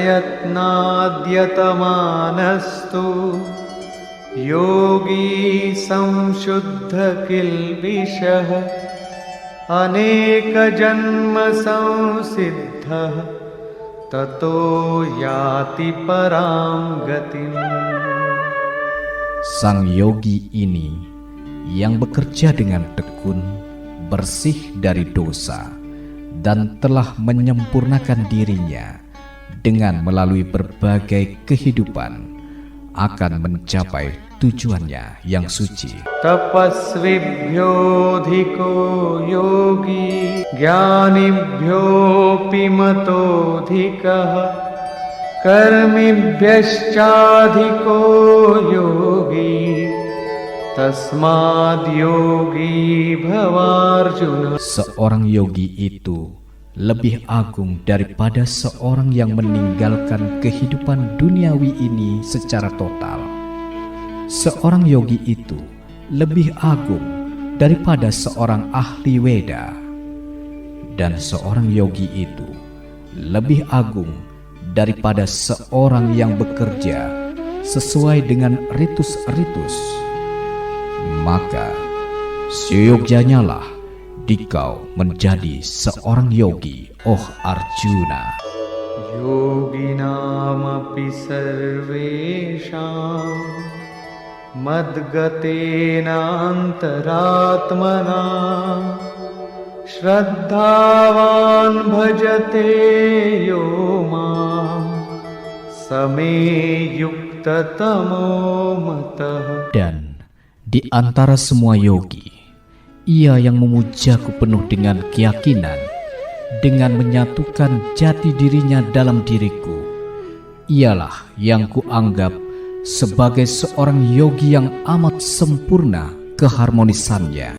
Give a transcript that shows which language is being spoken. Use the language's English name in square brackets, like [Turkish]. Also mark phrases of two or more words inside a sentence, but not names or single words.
[Sanskrit] प्रयत्नाद्यतमानस्तु योगी संशुद्ध किल्बिषः अनेकजन्म संसिद्धः ततो याति परां गतिम्. [Indonesian] Sang yogi ini yang bekerja dengan tekun, bersih dari dosa, dan telah menyempurnakan dirinya dengan melalui berbagai kehidupan, akan mencapai tujuannya yang suci. [Sanskrit] तपस्विभ्योऽधिको योगी ज्ञानिभ्योऽपि मतोऽधिकः कर्मिभ्यश्चाधिको योगी तस्माद् योगी भवार्जुन. [Indonesian] Seorang yogi itu lebih agung daripada seorang yang meninggalkan kehidupan duniawi ini secara total. Seorang yogi itu lebih agung daripada seorang ahli Weda, dan seorang yogi itu lebih agung daripada seorang yang bekerja sesuai dengan ritus-ritus. Maka seyogyanya lah dikau menjadi seorang yogi, oh Arjuna. [Sanskrit] योगिनामपि सर्वेषां मद्गतेन अन्तरात्मना श्रद्धावान् भजते यो मां समे युक्त तमो मतः. [Indonesian] Dan di antara semua yogi, ia yang memujaku penuh dengan keyakinan, dengan menyatukan jati dirinya dalam diriku, ialah yang kuanggap sebagai seorang yogi yang amat sempurna keharmonisannya.